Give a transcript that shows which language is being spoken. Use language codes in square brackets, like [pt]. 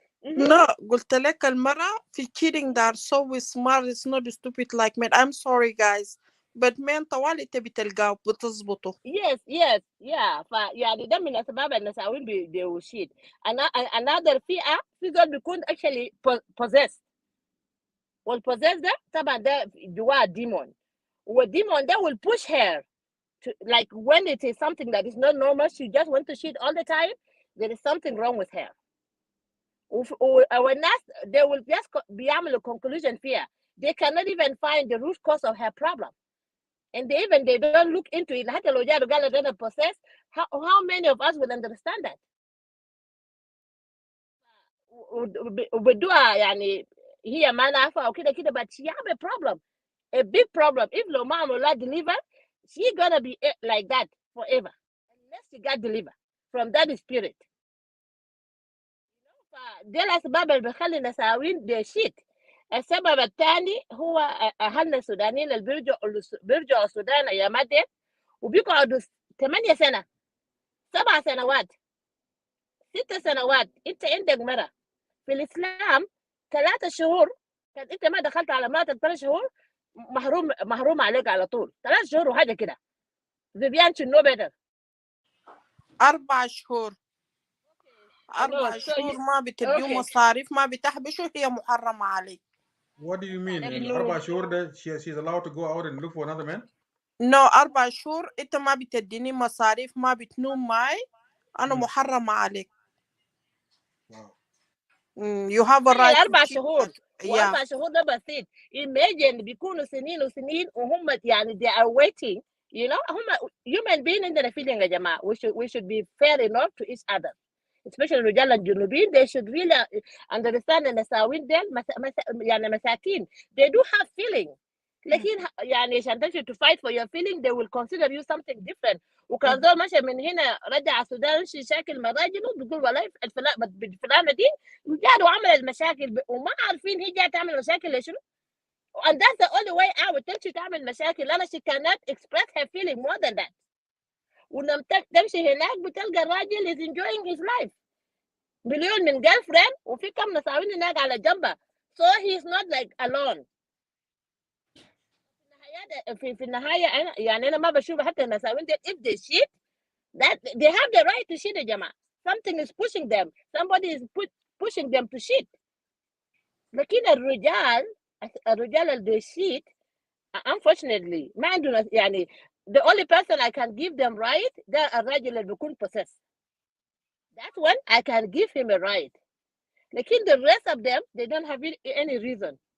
[en] No, [ar] قلت لك المرأة في [en] cheating that are so smart, it's not stupid like men. I'm sorry guys, but men [ar] طوالي تبي تلقاه بتظبطه. [en] Yes, yeah. [ar] فيعني ده من أسباب النساوين [en] they will cheat. [ar] Another فئة في زول بيكون [en] actually possessed. [ar] والpossessed ده طبعا ده جواه demon. [en] والdemon ده will push her to, like when it is something that is not normal, she just wants to cheat all the time. There is something wrong with her. والناس they will just بيعملوا conclusion فيها. They cannot even find the root cause of her problem. And they don't look into it. [ar] حتى لو جاء قال لنا [en] possessed, how many of us will understand that? [ar] وبدوها يعني هي ما نافعة أو كده [en] but she have a problem, a big problem. If [ar] لو ما عملوا [en] deliver, she gonna be like that forever unless she got delivered from that spirit. [ar] فدي الأسباب اللي بيخلي النساوين [en] they cheat. [ar] السبب الثاني هو أهلنا السودانيين اللي بيرجعوا السودان أيامات دي وبيقعدوا 8 سنة 7 سنوات 6 سنوات. أنت عندك مرة في الإسلام 3 شهور كان أنت ما دخلت على مراتك 3 شهور محروم عليك على طول. 3 شهور وحاجة كده. [en] Vivian should know better. [ar] 4 شهور 4 شهور ما بتديو مصاريف ما بتحبشوا هي محرمة عليك. [en] What do you mean? In 4 [ar] شهور ده [en] she's allowed to go out and look for another man? [ar] No, 4 شهور أنت ما بتديني مصاريف ما بتنوم معي أنا محرمة عليك. [en] Wow. You have a right. [ar] 4 شهور. 4 شهور ده بسيط. Imagine بيكونوا سنين وسنين وهم يعني [en] they are waiting. You know, هم human being عندنا feeling [ar] يا جماعة. [en] We should be fair enough to each other. [ar] Especially الرجال الجنوبيين [en] they should really understand [ar] النساوين ديل يعني مساكين. [en] They do have feeling. [ar] لكن يعني عشان تمشي [en] to fight for your feeling they will consider you something different. [ar] وكان زول مشى من هنا رجع السودان شاكل مع راجله بيقول والله الفلانة دي جات وعملت المشاكل وما عارفين هي جات تعمل مشاكل لشنو. [en] And that's the only way out. [ar] تمشي تعمل مشاكل لأن [en] she cannot express her feeling more than that. [ar] ولما تمشي هناك بتلقى الراجل [en] is enjoying his life. [ar] مليون من girlfriend وفي كم نساوين هناك على جنبه. [en] So he's not like alone. [ar] في النهاية أنا يعني أنا ما بشوف حتى النساوين دي [en] if they cheat that they have the right to cheat [ar] يا جماعة. [en] Something is pushing them. Somebody is pushing them to cheat. [ar] لكن الرجال اللي they cheat unfortunately ما عندنا يعني [en] the only person I can give them right [ar] ده الراجل اللي بيكون possessed. [en] That one I can give him a right. لكن the rest of them they don't have any reason.